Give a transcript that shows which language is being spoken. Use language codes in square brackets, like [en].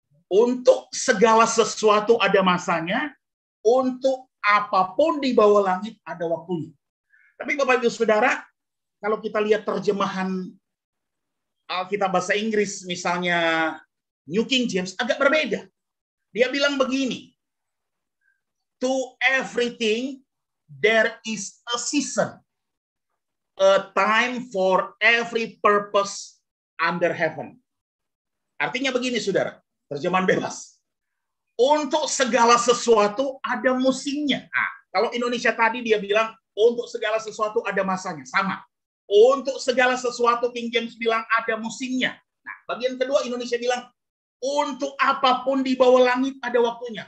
[id] Untuk segala sesuatu ada masanya, untuk apapun di bawah langit ada waktunya. Tapi Bapak Ibu Saudara, kalau kita lihat terjemahan Alkitab bahasa Inggris, misalnya New King James, agak berbeda. Dia bilang begini, [en] to everything there is a season, a time for every purpose under heaven. [id] Artinya begini, saudara, terjemahan bebas. Untuk segala sesuatu ada musimnya. Nah, kalau Indonesia tadi dia bilang, untuk segala sesuatu ada masanya. Sama. Untuk segala sesuatu King James bilang ada musimnya. Nah, bagian kedua Indonesia bilang, untuk apapun di bawah langit ada waktunya.